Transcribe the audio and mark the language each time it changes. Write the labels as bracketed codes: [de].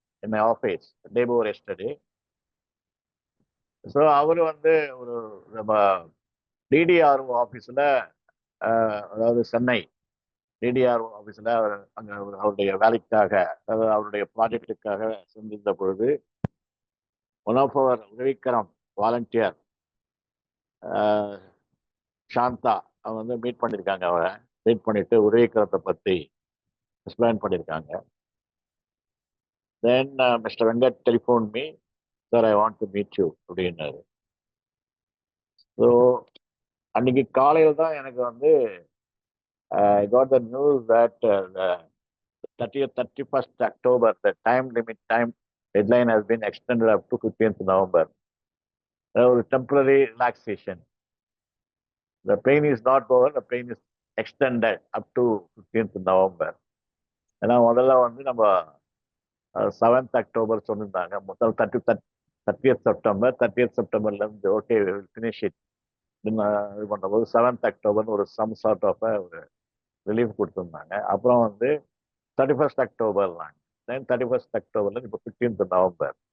[en] in my office day before yesterday. [ta] So அவர் வந்து ஒரு நம்ம டிடிஆர்ஓ ஆஃபீஸில், அதாவது சென்னை டிடிஆர்ஓ ஆஃபீஸில் அவர் அங்கே அவருடைய வேலைக்காக, அதாவது அவருடைய ப்ராஜெக்டுக்காக சென்றிருந்த பொழுது ஒன் ஆஃப் அவர் உதவிக்கரம் வாலண்டியர் சாந்தா அவங்க வந்து மீட் பண்ணியிருக்காங்க. அவரை மீட் பண்ணிட்டு உதவிக்கரத்தை பற்றி எக்ஸ்பிளைன் பண்ணியிருக்காங்க. [en] then mister Venkat telephone me, sir I want to meet you [ta] அப்படின்னாரு. ஸோ அன்னைக்கு காலையில் தான் எனக்கு வந்து [en] I got the news that the 31st October, the time deadline has been extended up to 15th November. A temporary relaxation. The pain is not over, the pain is extended up to 15th November. [ta] ஏன்னா முதல்ல வந்து நம்ம 7th October சொல்லியிருந்தாங்க. [en] முதல் 30th September, 30th Septemberலேருந்து okay finish it [ta] இது பண்ணும்போது [en] 7th October ஒரு some sort of ஒரு relief [ta] கொடுத்துருந்தாங்க. அப்புறம் வந்து 31st October தென் 31st October இப்போ 15th November.